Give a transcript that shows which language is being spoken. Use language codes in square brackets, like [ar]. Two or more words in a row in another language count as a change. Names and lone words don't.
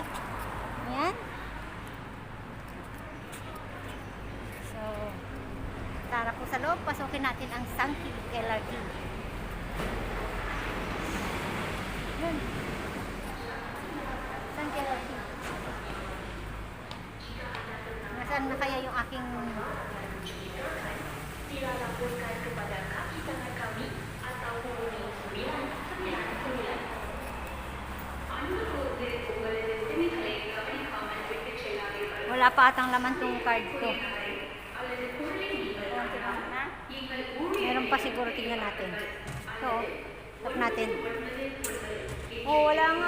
[tl] Ayan. So, tara po sa loob. Pasukin natin ang Sangki LRT. Yun. Sangki LRT. Nasaan na kaya yung aking [ms] Dilaporkan kepada kaki tangan kami atau hubungi 999. [tl] wala pa atang laman tong card ko. Meron pa siguro, tingnan natin. Ito, tap natin. Oh, wala nga.